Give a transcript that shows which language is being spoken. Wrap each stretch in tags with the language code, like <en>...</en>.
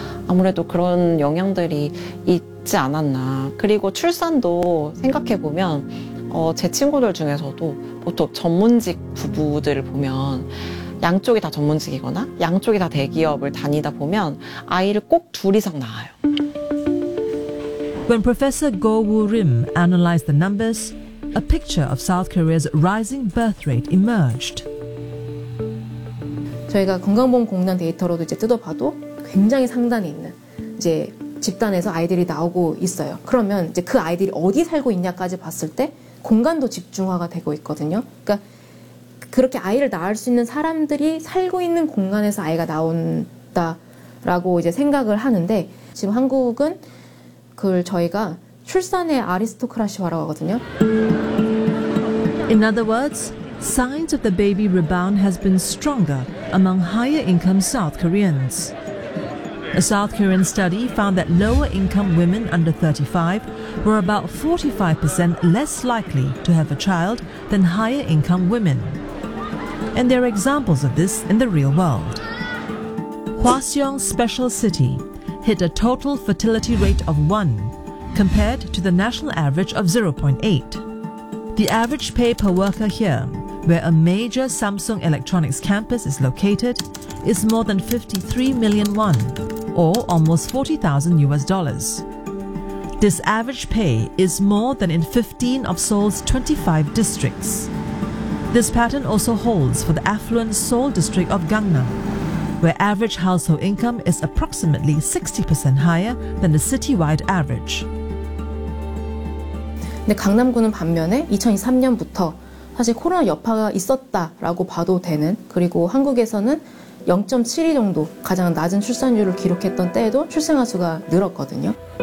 <ko>아무래도 그런 영향들이 있지 않았나. 그리고 출산도 생각해보면 제 친구들 중에서도 보통 전문직 부부들을 보면 양쪽이 다 전문직이거나 양쪽이 다 대기업을 다니다 보면 아이를 꼭 둘 이상 낳아요.</ko> <en>When Professor Go Woo Rim analyzed the numbers, a picture of South Korea's rising birth rate emerged.</en> <ko>저희가 건강보험공단 데이터로도 이제 뜯어봐도 굉장히 상단에 있는 이제 집단에서 아이들이 나오고 있어요. 그러면 이제 그 아이들이 어디 살고 있냐까지 봤을 때 공간도 집중화가 되고 있거든요. 그러니까 그렇게 아이를 낳을 수 있는 사람들이 살고 있는 공간에서 아이가 나온다라고 이제 생각을 하는데 지금 한국은 그걸 저희가 출산의 아리스토크라시화라고 하거든요.</ko> <en>In other words, signs of the baby rebound has been stronger among higher income South Koreans. A South Korean study found that lower income women under 35 were about 45% less likely to have a child than higher income women. And there are examples of this in the real world. Hwaseong Special City hit a total fertility rate of 1 compared to the national average of 0.8. The average pay per worker here, where a major Samsung Electronics campus is located, is more than 53 million won, or almost $40,000. This average pay is more than in 15 of Seoul's 25 districts. This pattern also holds for the affluent Seoul district of Gangnam, where average household income is approximately 60% higher than the citywide average.</en> <ko>근데 강남구는 반면에 2023년부터 사실 코로나 여파가 있었다라고 봐도 되는, 그리고 한국에서는 0.72 정도 가장 낮은 출산율을 기록했던 때에도 출생아 수가 늘었거든요.</ko>